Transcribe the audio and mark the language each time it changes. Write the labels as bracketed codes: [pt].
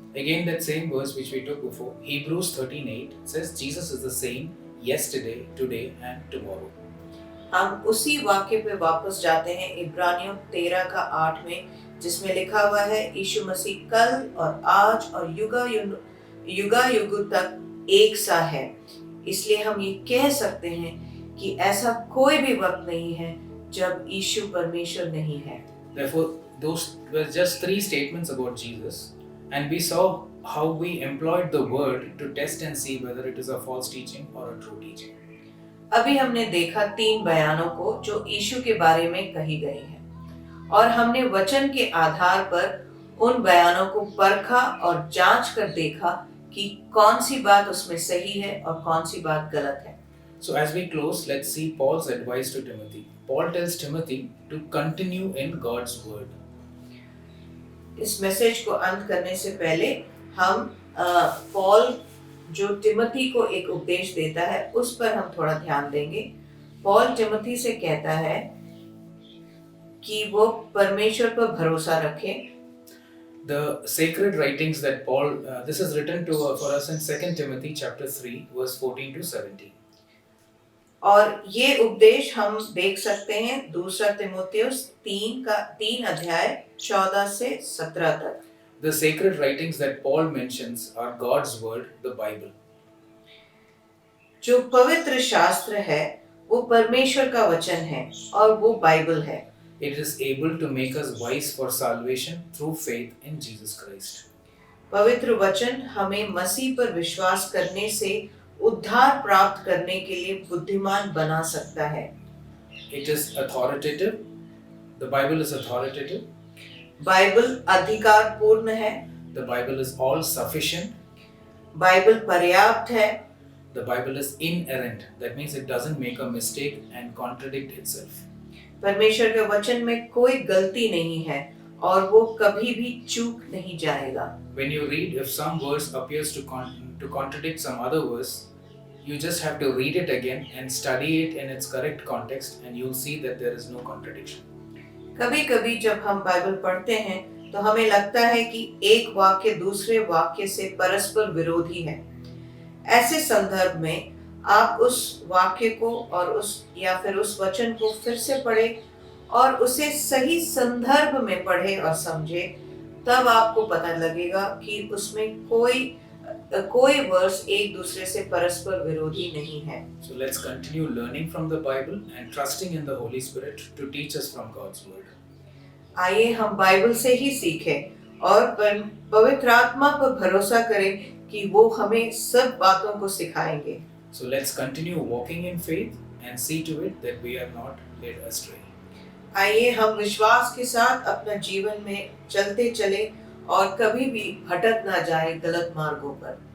[en] Again, that same verse which we took before, Hebrews 13:8 says Jesus is the same yesterday, today and tomorrow. [hi] हम उसी वाक्य पे वापस जाते हैं इब्रानियों 13:8 में, जिसमें लिखा हुआ है यीशु मसीह कल और आज और युगायुग तक एक सा है। इसलिए हम ये कह सकते हैं कि ऐसा कोई भी वक्त नहीं है जब यीशु परमेश्वर नहीं है। [en] Therefore, those were just 3 statements about Jesus, and we saw how we employed the word to test and see whether it is a false teaching or a true teaching. [hi] अभी हमने देखा 3 बयानों को जो यीशु के बारे में कही गई हैं, और हमने वचन के आधार पर उन बयानों को परखा और जांच कर देखा कि कौन सी बात उसमें सही है और कौन सी बात गलत है। [en] So as we close, let's see Paul's advice to Timothy. Paul tells Timothy to continue in God's word. [hi] इस मैसेज को अंत करने से पहले हम पॉल जो टिमोथी को एक उपदेश देता है उस पर हम थोड़ा ध्यान देंगे। पॉल टिमोथी से कहता है कि वो परमेश्वर पर भरोसा रखे। [en] The sacred writings that Paul, this is written for us in 2 Timothy chapter 3 verse 14 to 17. [hi] और ये उपदेश हम देख सकते हैं 2 तिमोथियुस 3 अध्याय 14 से 17 तक। [en] The sacred writings that Paul mentions are God's word, the Bible. [hi] जो पवित्र शास्त्र है वो परमेश्वर का वचन है और वो बाइबल है। [en] It is able to make us wise for salvation through faith in Jesus Christ. [hi] पवित्र वचन हमें मसीह पर विश्वास करने से उद्धार प्राप्त करने के लिए बुद्धिमान बना सकता है। [en] It is authoritative. The Bible is authoritative. [hi] Bible अधिकार पूर्ण है। [en] The Bible is all sufficient. [hi] Bible पर्याप्त है। [en] The Bible is inerrant. That means it doesn't make a mistake and contradict itself. [hi] परमेश्वर के वचन में कोई गलती नहीं है और वो कभी भी चूक नहीं जाएगा। [en] When you read, if some verse appears to contradict some other verse, you just have to read it again and study it in its correct context, and you'll see that there is no contradiction. [hi] कभी-कभी जब हम Bible पढ़ते हैं तो हमें लगता है कि एक वाक्य दूसरे वाक्य से परस्पर विरोधी है। ऐसे संदर्भ में आप उस वाक्य को और उस वचन को फिर से पढ़ें और उसे सही संदर्भ में पढ़ें और समझें, तब आपको पता लगेगा कि उसमें कोई वर्स एक दूसरे से परस्पर विरोधी नहीं है। [en] So let's continue learning from the Bible and trusting in the Holy Spirit to teach us from God's word. [hi] आइए हम बाइबल से ही सीखें और पवित्र आत्मा पर भरोसा करें कि वो हमें सब बातों को सिखाएंगे। [en] So let's continue walking in faith and see to it that we are not led astray. [hi] आइए हम विश्वास के साथ अपना जीवन में चलते चले और कभी भी भटक ना जाए गलत मार्गों पर।